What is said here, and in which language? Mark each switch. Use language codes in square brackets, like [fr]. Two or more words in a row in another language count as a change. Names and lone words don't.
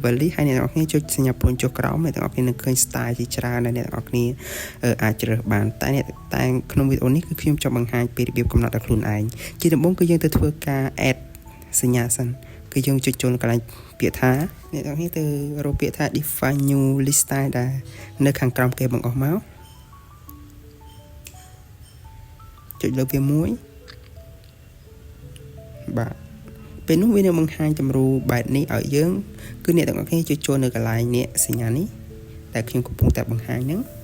[km] Valley ហើយអ្នកទាំងអស់គ្នាចុចសញ្ញាព្រួញចុះក្រោមអ្នកទាំងអស់គ្នានឹងឃើញ style ជាច្រើនដែលអ្នកទាំងអស់គ្នាអាចជ្រើសបានតែក្នុងវីដេអូនេះគឺខ្ញុំចង់បង្ហាញពីរបៀបកំណត់ដល់ខ្លួនឯងជាដំបូងគឺយើងទៅធ្វើការ add សញ្ញាសិនគឺយើងចុចចូលកន្លែងពាក្យថាអ្នកទាំងអស់គ្នាទៅរកពាក្យថា [en] define new list style [km] ដែលនៅខាងក្រោមគេបង្អស់មក ចុចលើវាមួយបាទពេលនោះវានឹងបង្ហាញទម្រង់បែបនេះឲ្យយើងគឺអ្នកទាំងអស់គ្នាចុចចូលនៅកន្លែងនេះសញ្ញានេះដែលខ្ញុំកំពុងតែបង្ហាញហ្នឹង